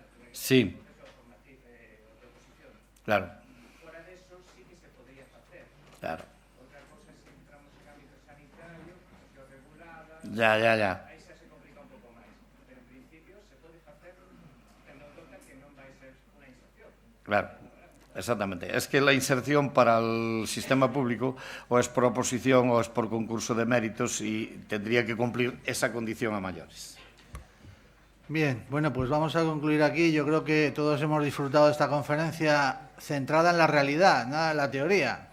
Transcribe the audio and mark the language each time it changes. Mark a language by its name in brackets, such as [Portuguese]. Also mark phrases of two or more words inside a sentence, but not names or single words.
[Spanish] Sí. Claro. [Galician] Fora deso, sí que se podría facer. Claro. Outra cosa é se entramos en ámbito sanitario, que o regulada... [Spanish] Ya. [Galician] Aí xa se complica un pouco máis. Pero en principio se pode facer tendo en conta que non vai ser unha inserción. Claro. Exactamente. [Spanish] Es que la inserción para el sistema público o es por oposición o es por concurso de méritos y tendría que cumplir esa condición a mayores. Bien, bueno, pues vamos a concluir aquí. Yo creo que todos hemos disfrutado de esta conferencia centrada en la realidad, nada en la teoría.